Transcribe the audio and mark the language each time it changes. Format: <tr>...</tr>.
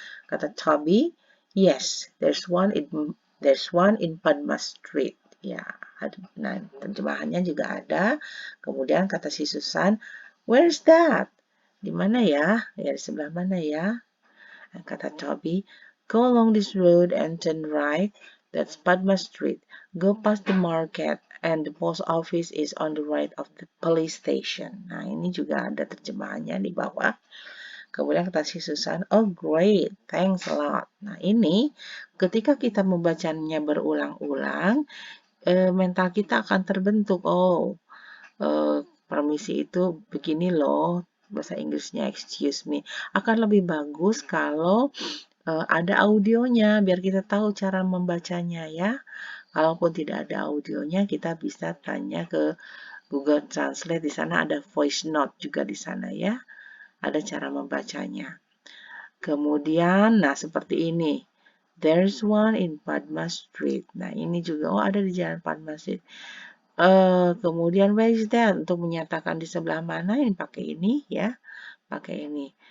<id>Kata Toby,</id> <en>yes, there's one in Padma Street.</en> <id>Ya, nah terjemahannya juga ada. Kemudian kata si Susan,</id> <en>where's that?</en> <id>Di mana ya? Ya di sebelah mana ya? Kata Toby,</id> <en>go along this road and turn right. That's Padma Street. Go past the market and the post office is on the right of the police station.</en> <id>Nah, ini juga ada terjemahannya di bawah. Kemudian kata si Susan,</id> <en>oh great, thanks a lot.</en> <id>Nah, ini ketika kita membacanya berulang-ulang, mental kita akan terbentuk. Oh, permisi itu begini loh, bahasa Inggrisnya</id> <en>excuse me.</en> <id>Akan lebih bagus kalau ada audionya biar kita tahu cara membacanya ya. Kalaupun tidak ada audionya, kita bisa tanya ke Google Translate. Di sana ada voice note juga di sana ya. Ada cara membacanya. Kemudian, nah seperti ini.</id> <en>There's one in Padma Street.</en> <id>Nah, ini juga ada di Jalan Padma Street. Kemudian</id> <en>where is that?</en> <id>Untuk menyatakan di sebelah mana, ini pakai ini ya. Pakai ini.</id>